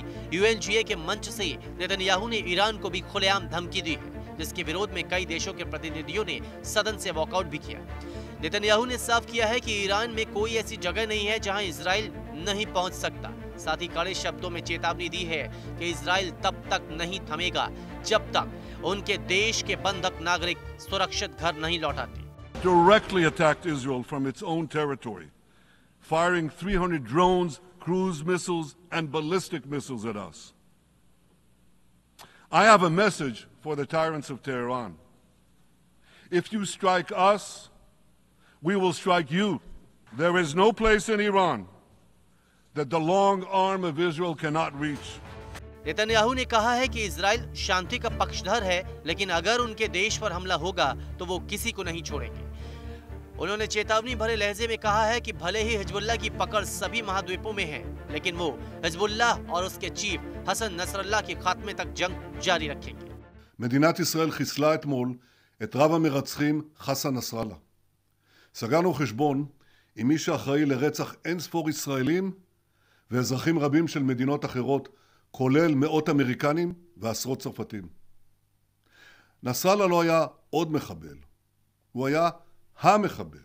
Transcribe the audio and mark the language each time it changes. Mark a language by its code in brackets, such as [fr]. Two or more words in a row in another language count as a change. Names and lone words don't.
[hi] यूएनजीए के मंच से नेतन्याहू ने ईरान को भी खुलेआम धमकी दी है, जिसके विरोध में कई देशों के प्रतिनिधियों ने सदन से वॉकआउट भी किया। नेतन्याहू ने साफ किया है कि ईरान में कोई ऐसी जगह नहीं है जहां इजराइल नहीं पहुंच सकता। साथ ही कड़े शब्दों में चेतावनी दी है कि इजराइल तब तक नहीं थमेगा जब तक उनके देश के बंधक नागरिक सुरक्षित घर नहीं लौटाते। [en] Directly attacked Israel from its own territory, firing 300 drones, cruise missiles, and ballistic missiles at us. I have a message for the tyrants of Tehran. If you strike us, we will strike you. There is no place in Iran that the long arm of Israel cannot reach. [hi] नेतन्याहू ने कहा है कि इजराइल शांति का पक्षधर है, लेकिन अगर उनके देश पर हमला होगा तो वो किसी को नहीं छोड़ेंगे। उन्होंने चेतावनी भरे लहजे में कहा है कि भले ही हिजबुल्लाह की पकड़ सभी महाद्वीपों में है, लेकिन वो हिजबुल्लाह और उसके चीफ हसन नसरल्लाह के खात्मे तक जंग जारी रखेंगे। [he] מדינת ישראל חיסלה אתמול את רב המרצחים חסן נסראללה. סגרנו חשבון עם מי שאחראי לרצח אין ספור ישראלים ואזרחים רבים של מדינות אחרות, כולל מאות אמריקנים ועשרות צרפתים. נסראללה לא היה עוד מחבל, הוא היה המחבל.